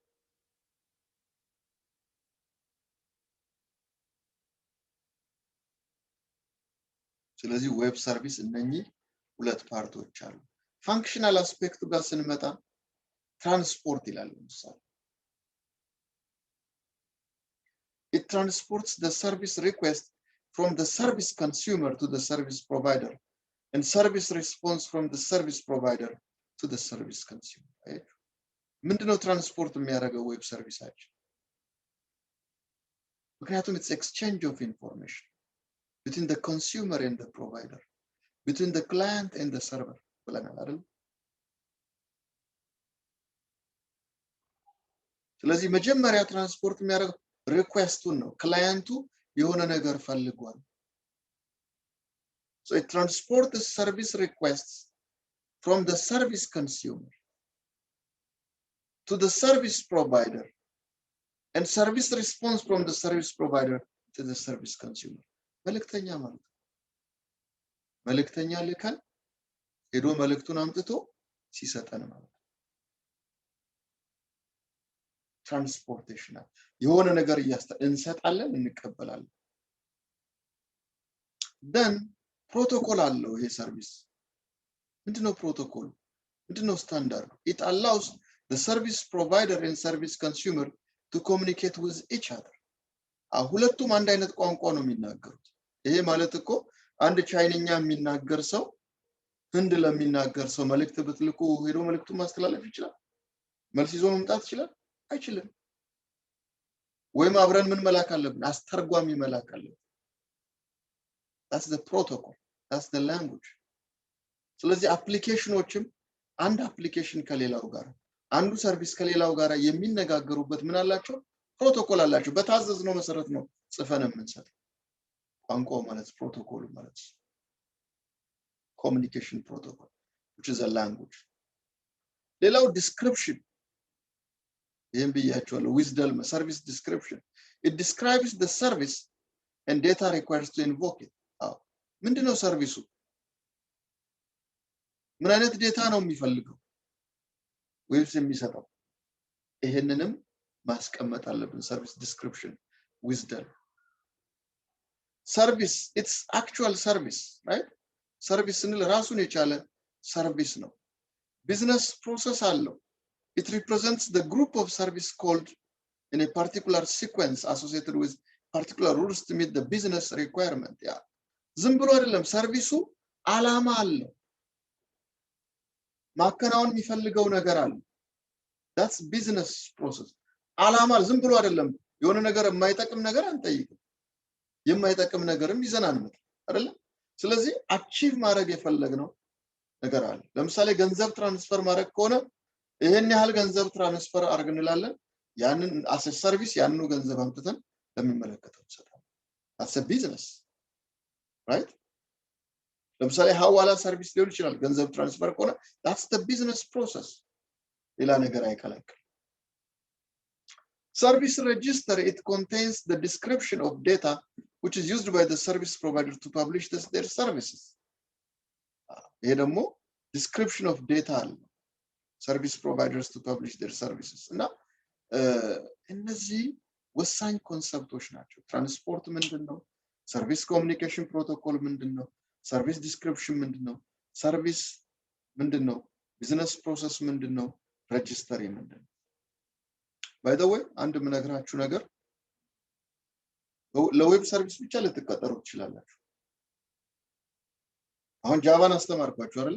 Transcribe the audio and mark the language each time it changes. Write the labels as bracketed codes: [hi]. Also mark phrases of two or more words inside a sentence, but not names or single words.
[am] ስለዚህ [en] web service [am] እነኚህ ሁለት ፓርቶች አሉ [en] functional aspect [am] ጋር ስንመጣ ትራንስፖርት ይላል ለምሳሌ [en] it transports the service request from the service consumer to the service provider and service response from the service provider to the service consumer right [am] ምንድነው ትራንስፖርት የሚያደርገው ዌብ ሰርቪሳችን [en] ምክንያቱም it's exchange of information between the consumer and the provider between the client and the server [am] ብለናል አይደል ስለዚህ መጀመሪያ ትራንስፖርት የሚያደርገው ሪኩዌስቱን ነው ክላይንቱ የሆነ ነገር ፈልጓል [en] so it transports the service requests from the service consumer to the service provider and service response from the service provider to the service consumer [am] መልእክተኛ ማለት መልእክተኛ ልከን ሄዶ መልእክቱን አምጥቶ ሲሰጠን ማለት ትራንስፖርቴሽን የሆነ ነገር እንሰጣለን እንቀበላለን [en] then protocol [am] አለው ይሄ ሰርቪስ ምንድነው ፕሮቶኮል ምንድነው ስታንዳርድ [en] it allows the service provider and service consumer to communicate with each other [am] ሁለቱም አንድ አይነት ቋንቋ ነው የሚናገሩት ይሄ ማለት እኮ አንድ ቻይንኛ የሚናገር ሰው ህንድ ለሚናገር ሰው መልእክት ብትልኩ ሄዶ መልእክቱን ማስተላለፍ ይችላል መልስ ይዞ መምጣት ይችላል አይችልም ወይም አብረን ምን መላክ አለብን አስተርጓሚ መላክ አለብን [en] that's the protocol that's the language [am] ስለዚህ አፕሊኬሽኖችም አንድ አፕሊኬሽን ከሌላው ጋር አንዱ ሰርቪስ ከሌላው ጋር የሚነጋገሩበት ምን አላቸው ፕሮቶኮል አላቸው በታዘዝነው መሰረት ነው ጽፈን የምንሰጠው ቋንቋው ማለት ፕሮቶኮል ማለት [en] communication protocol, which is a language. Allow description. WSDL service description. It describes the service and data requires to invoke it. [am] ምንድነው ሰርቪሱ? ምን አይነት ዴታ ነው የሚፈልገው? ዌብስ የሚሰጠው? ይሄንንም ማስቀመጥ አለብን። [en] service description [am] WSDL. [en] Service, it's actual service, right? [am] Service ስንል ራሱን የቻለ ሰርቪስ ነው። [en] Business process [am] አለው. [en] It represents the group of service called in a particular sequence associated with particular rules to meet the business requirement. Yeah. [am] ዝም ብሎ አይደለም ሰርቪሱ ዓላማ አለው። ማከናወን የሚፈልገው ነገር አለ። [en] That's business process. [am] ዓላማ ዝም ብሎ አይደለም። የሆነ ነገር የማይጠቅም ነገር አንጠይቅም። የማይጠቅም ነገርም ይዘን አንመጣ አይደለ? ስለዚህ አቺቭ ማድረግ የፈለግነው ነገር አለ። ለምሳሌ ገንዘብ ትራንስፈር ማድረግ ከሆነ ይሄን ያህል ገንዘብ ትራንስፈር አድርግ እንላለን። ያንን [en] as service [am] ያንኑ ገንዘብ አምጥተን ለሚመለከተው እንሰጣለን። [en] That's a business. Right? [am] ለምሳሌ ሐዋላ ሰርቪስ ሊሆን ይችላል። ገንዘብ ትራንስፈር ከሆነ [en] that's the business process. [am] ሌላ ነገር አይከለክል። [en] Service register, it contains the description of data which is used by the service provider to publish their services. [am] ይሄ ደግሞ [en] description of data አለ። Service providers to publish their services. [am] እና እነዚህ ወሳኝ ኮንሰፕቶች ናቸው። ትራንስፖርት ምንድነው? [en] service communication protocol [am] ምንድነው? [en] service description [am] ምንድነው? ሰርቪስ ምንድነው? [en] business process [am] ምንድነው? ሬጂስተሪ ምንድነው? [en] by the way [am] አንድ ምነግራችሁ ነገር ለዌብ ሰርቪስ ብቻ ልትቀጠሩ ትችላላችሁ። አሁን ጃቫን አስተማርኳችሁ አይደል?